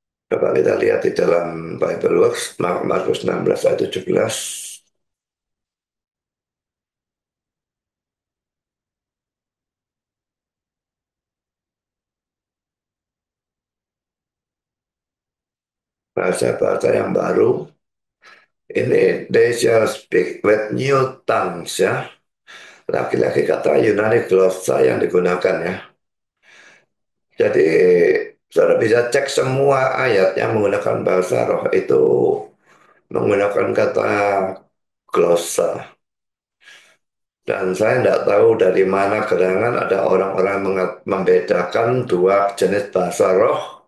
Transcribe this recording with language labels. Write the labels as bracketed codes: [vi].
[id] Coba kita lihat di dalam Bible Works, Markus 16 ayat 17. Bahasa-bahasa yang baru. Ini [en] they shall speak with new tongues ya. [id] Laki-laki kata Yunani glossa yang digunakan ya. Jadi saudara bisa cek semua ayat yang menggunakan bahasa roh itu menggunakan kata glossa. Dan saya tidak tahu dari mana gerangan ada orang-orang membedakan dua jenis bahasa roh.